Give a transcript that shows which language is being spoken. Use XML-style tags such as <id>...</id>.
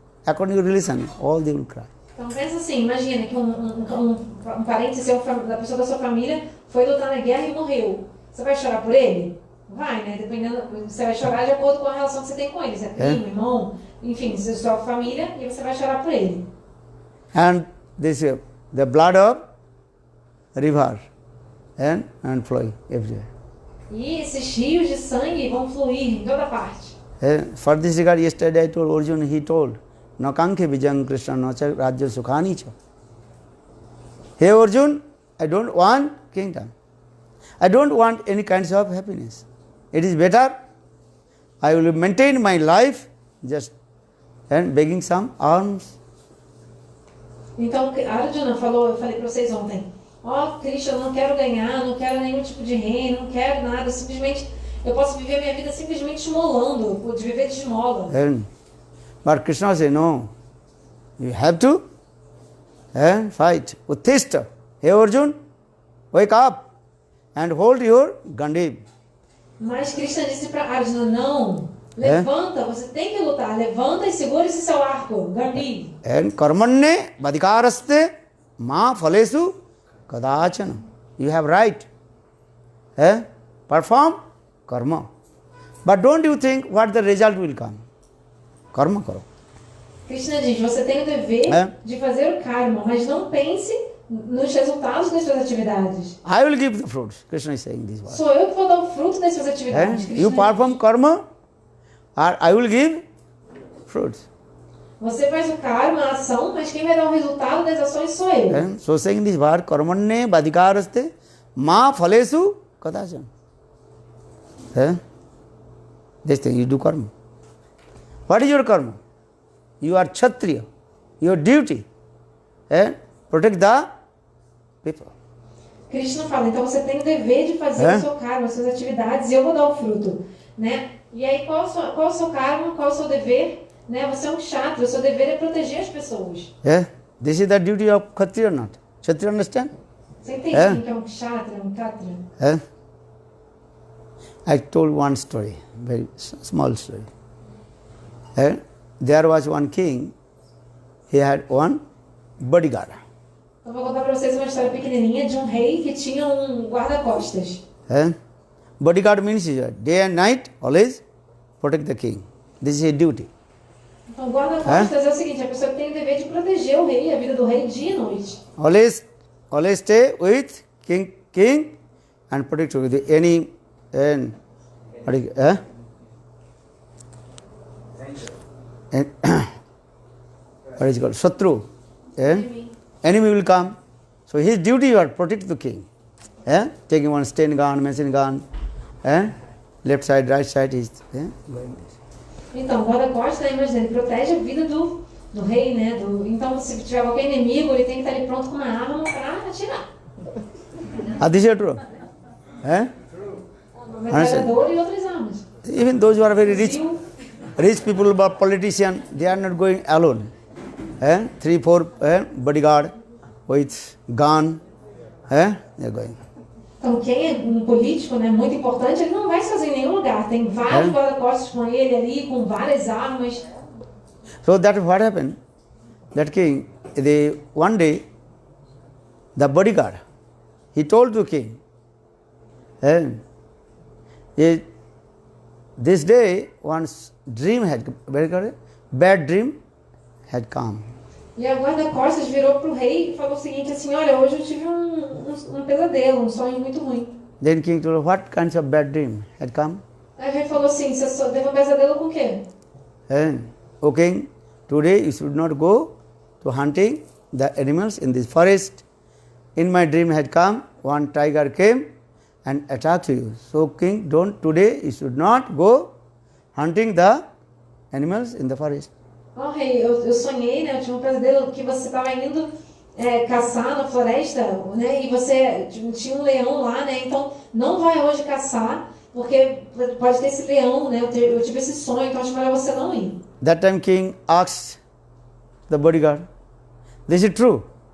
<en>According to religion, all they will cry.</en> <pt>Então pensa assim, imagina que um parente seu, da pessoa da sua família foi lutar na guerra e morreu. Você vai chorar por ele? Vai, né? Dependendo, você vai chorar de acordo com a relação que você tem com ele. Se é primo, irmão, enfim, sua família, e você vai chorar por ele.</pt> <en>And this the blood of river and flowing everywhere.</en> <pt>E esses rios de sangue vão fluir em toda parte.</pt> <en>For this regard, yesterday I told Arjuna, he told,</en> <sa>Nakankhe vijayam Krishna nacha rajya sukhani cha.</sa> <en>Hey Arjuna, I don't want kingdom. I don't want any kinds of happiness. It is better I will maintain my life just and begging some alms.</en> <pt>Então, Arjuna falou, eu falei para vocês ontem, Krishna, eu não quero ganhar, não quero nenhum tipo de reino, não quero nada, simplesmente, eu posso viver minha vida simplesmente esmolando, de viver de esmola.</pt> <en>But Krishna said, no, you have to fight. Uttishta. Hey Arjuna, wake up and hold your Gandhi.</en> <pt>Mas Krishna disse para Arjuna, não, levanta, você tem que lutar, levanta e segura esse seu arco, Gandhi.</pt> <en>And</en> <sa>karmanne vadikaraste ma phalesu kadachana.</sa> <en>You have right. Perform karma. But don't you think what the result will come?</en> <hi>Karma karo.</hi> <pt>Krishna diz, você tem o dever de fazer o karma, mas não pense nos resultados das suas atividades.</pt> <en>I will give the fruits. Krishna is saying this word.</en> <pt>Sou eu que vou dar o fruto das suas atividades.</pt> <en>You perform karma, or I will give fruits.</en> <pt>Você faz o karma, a ação, mas quem vai dar o resultado das ações sou eu.</pt> <en>So saying this word,</en> <sa>karmanne vadikaraste ma phalesu kadachana.</sa> <en>This thing, you do karma. What is your karma? You are Kshatriya. Your duty, protect the people.</en> <pt>Krishna fala, então você tem o dever de fazer o seu karma, as suas atividades, e eu vou dar o fruto. Né? E aí, qual é o seu karma, qual é o seu dever? Né? Você é um kshatriya, o seu dever é proteger as pessoas.</pt> <en>This is the duty of Kshatriya, not. Kshatriya, understand?</en> <pt>Você entende que é um kshatriya, um kshatriya?</pt> <en>I told one story, very small story. There was one king, he had one bodyguard.</en> <pt>Eu vou contar para vocês uma história pequenininha de um rei que tinha um guarda-costas.</pt> <en>Bodyguard means day and night, always protect the king. This is his duty.</en> <pt>Então, guarda-costas é o seguinte, a pessoa tem o dever de proteger o rei, a vida do rei, dia e noite.</pt> <en>Always stay with king and protect with any what is it called? Shatru. Enemy will come. So his duty was protect the king. Taking one stun gun, machine gun, left side, right side, he's going this.</en> <pt>Então, o guarda-costas, imagina, ele protege a vida do rei, né? Então, se tiver qualquer inimigo, ele tem que estar ali pronto com uma arma para atirar.</pt> <en>This is true.</en> <pt>Uma metralhadora e outras armas.</pt> <en>Even those who are very rich people, but politicians, they are not going alone. 3-4 bodyguard with gun, they are going.</en> <pt>Então, quem é um político, né, muito importante, ele não vai sozinho em nenhum lugar. Tem vários guarda-costas com ele ali, com várias armas.</pt> <en>So that what happened? That king, one day, the bodyguard, he told the king, this day one's dream had, bad dream had come.</en> <pt>E a guarda-costas virou para o rei e falou o seguinte, assim, olha, hoje eu tive um pesadelo, um sonho muito ruim.</pt> <en>Then king told, what kinds of bad dream had come?</en> <pt>Aí o rei falou assim, você teve um pesadelo com o quê?</pt> <en>O king, today you should not go to hunting the animals in this forest. In my dream had come, one tiger came and attacked you. So king, today you should not go hunting the animals in the forest.</en> <pt>Oh, rei, eu sonhei, né? Eu tinha um pesadelo que você estava indo caçar na floresta, né? E você tinha um leão lá, né? Então, não vai hoje caçar, porque pode ter esse leão, né? Eu tive esse sonho, então acho melhor você não ir.</pt> <en>That time king asked the bodyguard, this is true?</en>